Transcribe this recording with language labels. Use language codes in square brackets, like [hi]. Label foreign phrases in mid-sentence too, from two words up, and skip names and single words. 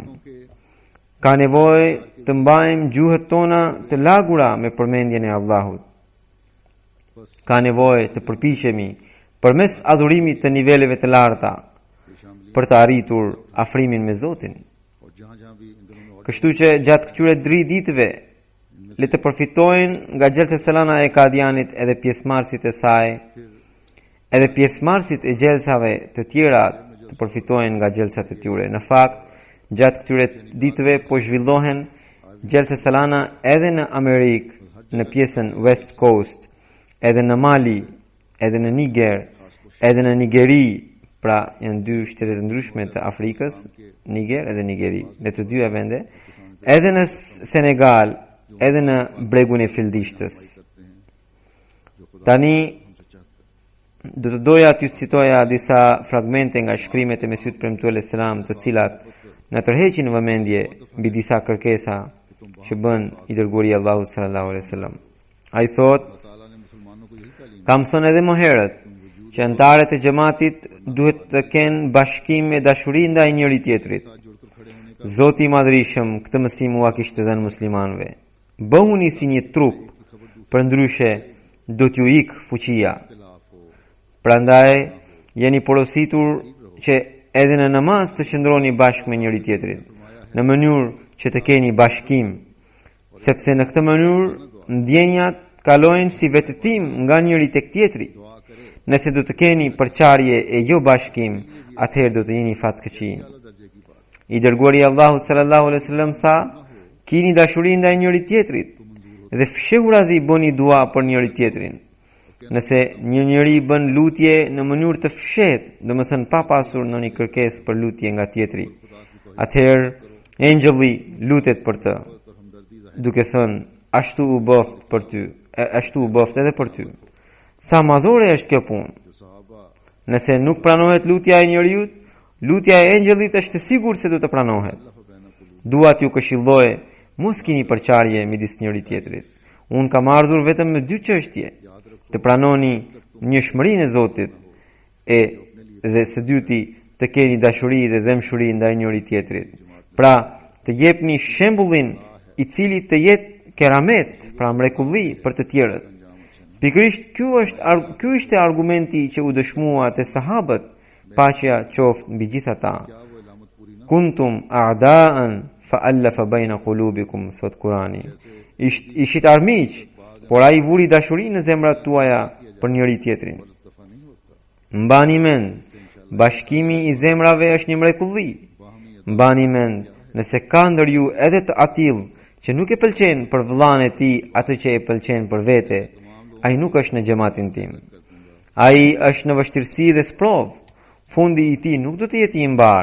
[ur] के [sq] Ka nevojë të mbajmë gjuhët tona të lagura me përmendjen e Allahut. [ur] बस [sq] Ka nevojë të përpiqemi përmes adhurimit të niveleve të larta [ur] یہ شامل [sq] për të arritur afrimin me Zotin. [ur] اور جہاں جہاں بھی ان دنوں میں اور [sq] Kështu që gjatë këtyre 3 ditëve le të përfitojnë nga [ur] جلسہ سالانہ [sq] e Kadianit edhe pjesëmarrësit e saj, edhe pjesëmarrësit e gjelsave të tjera të përfitojnë nga gjelsat e tyre. Në fakt, gjatë këtyre ditëve po zhvillohen [ur] جلسہ سالانہ [sq] edhe në Amerikë, në pjesën [en] West Coast, [sq] edhe në Mali, edhe në Niger, edhe në Nigeri, pra janë 2 shtete të ndryshme të Afrikës, Niger edhe Nigeri, në të dyja vende, edhe në Senegal, edhe në bregun e Fildishtës. [ur] کرتے ہیں جو خدا [sq] Tani [ur] ہم سے چاہتا ہے. [sq] do të doja t'ju citoja disa fragmente nga shkrimet e Mesihut Premtuar [ar] عليه السلام, [sq] të cilat na tërheqin vëmendje mbi disa kërkesa që bën i dërguari i Allahut [ar] صلى الله عليه وسلم. [sq] Ai thot: [ur] اللہ تعالیٰ نے مسلمانوں کو یہی تعلیم [sq] Kam thënë edhe më herët që anëtarët e xhamatit duhet të kenë bashkim me dashuri ndaj njëri tjetrit. [ur] ساتھ جڑ کر کھڑے ہونے کا [sq] Zoti i Madhërisëm këtë mësim ua kishte dhënë muslimanëve. Bëhuni si një trup, përndryshe do t'ju ik fuqia. [ur] اختلاف ہو [sq] Prandaj jeni porositur që edhe në namaz të qëndroni bashkë me njëri tjetrin, në mënyrë që të keni bashkim, sepse në këtë mënyrë ndjenjat kalojnë si vetëtim nga njëri tek tjetri. [ur] دعا کرے [sq] Nëse do të keni përçarje e jo bashkim, atëherë do të jeni fatkeqin. [ur] اللہ درجے کی بات [sq] I dërguari i Allahut [ar] صلى الله عليه وسلم [sq] tha: Kini dashuri ndaj njëri tjetrit dhe fshehurazi bëni dua për njëri tjetrin. Nëse një njeri bën lutje në mënyrë të fshehtë, domethënë pa pasur ndonjë kërkesë për lutje nga tjetri, atëherë engjëlli lutet për të, [ur] پر ہمدردی ظاہر [sq] duke thënë ashtu u bëft për ty, ashtu u bëft edhe për ty. Sa madhore është kjo punë. [ur] جو صحابہ [sq] Nëse nuk pranohet lutja e njeriut, lutja e engjëllit është sigur se do të pranohet. [ar] الله بينا كلو [sq] Dua t'ju këshilloj, mos kini përçarje midis njëri tjetrit. Unë kam ardhur vetëm me 2 çështje: të pranoni njëshmërinë e Zotit dhe së dyti të keni dashuri dhe dëmshuri ndaj njëri tjetrit. Pra, të jepni shembullin i cili të jetë keramet, pra mrekulli për të tjerët. Pikërisht ky ishte argumenti që u dëshmua te sahabët, paqja qoftë mbi gjithë ata. [ur] کیا وہ علامت پوری نہ [ar] كنتم أعداء فألف بين قلوبكم, [sq] thot Kurani. Ishit armiq, por ai vuri dashuri në zemrat tuaja për njëri tjetrin. [ur] مصطفیٰ نہیں ہوتا [sq] Mbani mend, bashkimi i zemrave është një mrekulli. Mbani mend, nëse ka ndër ju edhe të atill që nuk e pëlqen për vëllain e tij atë që e pëlqen për vete, ai nuk është në xhamatin tim. Ai është në vështirësi dhe sprov. Fundi i tij nuk do të jetë i mbar.